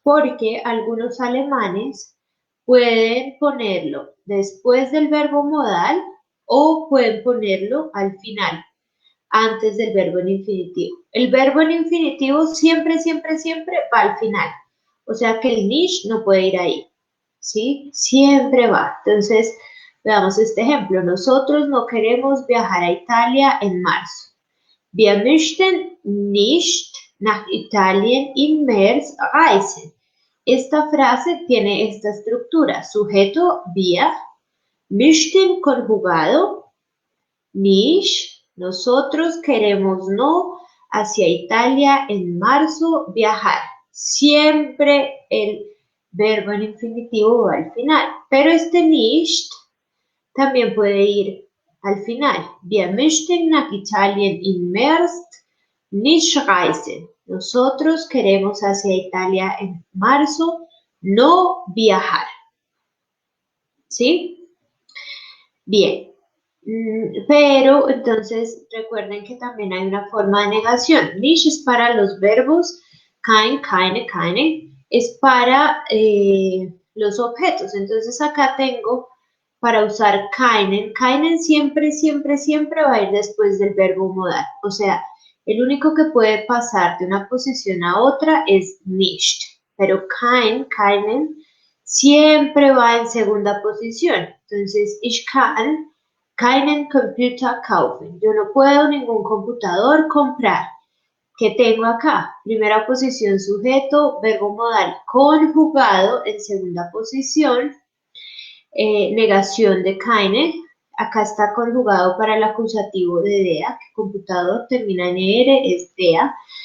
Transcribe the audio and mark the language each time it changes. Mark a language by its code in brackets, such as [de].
[es] Porque algunos alemanes pueden ponerlo después del verbo modal o pueden ponerlo al final, antes del verbo en infinitivo. El verbo en infinitivo siempre, siempre, siempre va al final. O sea que el nicht no puede ir ahí. ¿Sí? Siempre va. Entonces, veamos este ejemplo. Nosotros no queremos viajar a Italia en marzo. [de] Wir möchten nicht nach Italien im März reisen. [es] Esta frase tiene esta estructura. Sujeto, wir, möchten conjugado, nicht, nosotros queremos no hacia Italia en marzo viajar. Siempre el verbo en infinitivo va al final, pero este nicht también puede ir al final. [de] Wir möchten nach Italien im März nicht reisen. [es] Nosotros queremos hacia Italia en marzo no viajar. ¿Sí? Bien. Pero entonces recuerden que también hay una forma de negación. Nicht es para los verbos, kein, keine, keine, es para los objetos. Entonces acá tengo para usar keinen. Keinen siempre, siempre, siempre va a ir después del verbo modal. O sea, el único que puede pasar de una posición a otra es nicht. Pero keinen, siempre va en segunda posición. Entonces, [de] ich kann keinen Computer kaufen. [es] Yo no puedo ningún computador comprar. ¿Qué tengo acá? Primera posición, sujeto, verbo modal conjugado en segunda posición. Negación de keine. Acá está conjugado para el acusativo de dea, que computador termina en er, es dea.